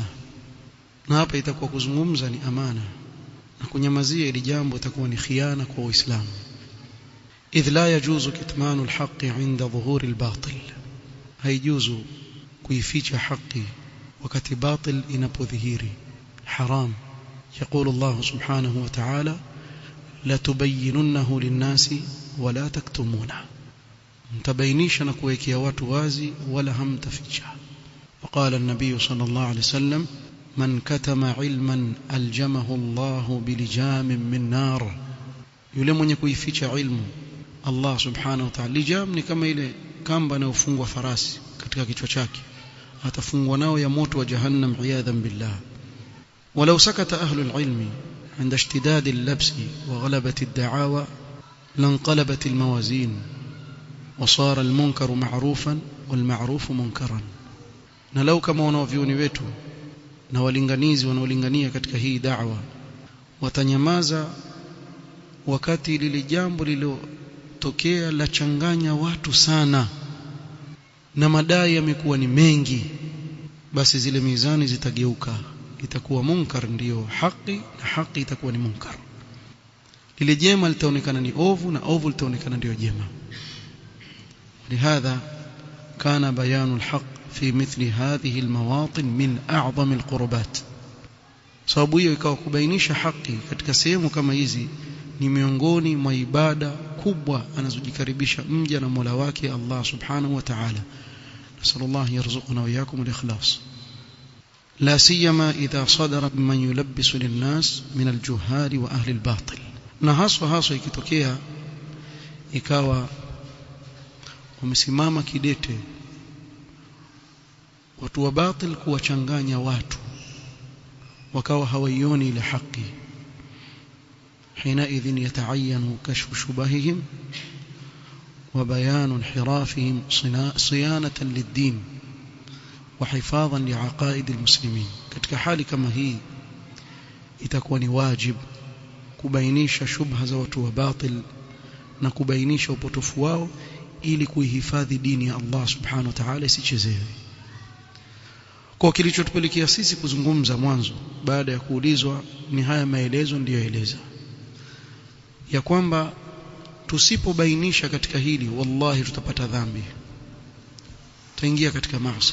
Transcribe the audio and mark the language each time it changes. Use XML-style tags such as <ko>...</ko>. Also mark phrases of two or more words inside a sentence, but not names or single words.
<sw>na hapa itakuwa kuzungumza ni amana na kunyamazia ili jambo itakuwa ni khiana kwa Uislamu.</sw> <ar>إذ لا يجوز كتمان الحق عند ظهور الباطل.</ar> <sw>haijuzu kuificha haki wakati batil inapodhihiri, haram.</sw> <ar>يقول الله سبحانه وتعالى لا تبيننه للناس ولا تكتمونه.</ar> <sw>mtabainisha na kuwekea watu wazi wala hamtaficha.</sw> <ar>وقال النبي صلى الله عليه وسلم من كتم علما ألجمه الله بلجام من نار.</ar> <sw>yule mwenye kuificha ilmu, Allah</sw> <ar>سبحانه وتعالى,</ar> <sw>lijam ni kama ile kamba na ufungwa farasi katika kichwa chake, atafungwa nao ya moto wa jahannam</sw> <ar>عياذا بالله. ولو سكت أهل العلم عند اشتداد اللبس وغلبة الدعاوى لانقلبت الموازين وصار المنكر معروفا والمعروف منكرا.</ar> <sw>na lau kama wanavyuoni wetu na walinganizi wanaolingania katika hii da'wa watanyamaza wakati lile jambo tokea la changanya watu sana na madai yamekuwa ni mengi, basi zile mizani zitageuka, itakuwa munkar ndiyo haki na haki itakuwa ni munkar. Lile jema litaonekana ni ovu na ovu litaonekana ndio jema.</sw> <ar>لهذا كان بيان الحق في مثل هذه المواطن من أعظم القربات.</ar> <sw>sababu hiyo ikawa kubainisha haki katika sehemu kama hizi ni miongoni mwa ibada kubwa anazojikaribisha mja na Mola wake Allah</sw> <ar>سبحانه وتعالى. نسأل الله يرزقنا وإياكم الإخلاص. لا سيما إذا صدر من يلبس للناس من الجهال وأهل الباطل.</ar> <sw>Na haswa ikitokea ikawa wamesimama kidete watu wa batil kuwachanganya watu wakawa hawaioni ile haki,</sw> <ar>حينئذ يتعين كشف شبههم وبيان انحرافهم صيانة للدين وحفاظا لعقائد المسلمين.</ar> <sw>katika hali kama hii itakuwa ni wajib kubainisha shubha za watu wa batil na kubainisha upotofu wao ili kuihifadhi dini ya Allah</sw> <ar>سبحانه وتعالى</ar> <sw>isichezewe. Kwa kilichotupelekea sisi kuzungumza mwanzo baada ya kuulizwa ni haya maelezo ndiyo eleza ya kwamba tusipobainisha katika hili wallahi tutapata dhambi, tutaingia katika maasi.</sw>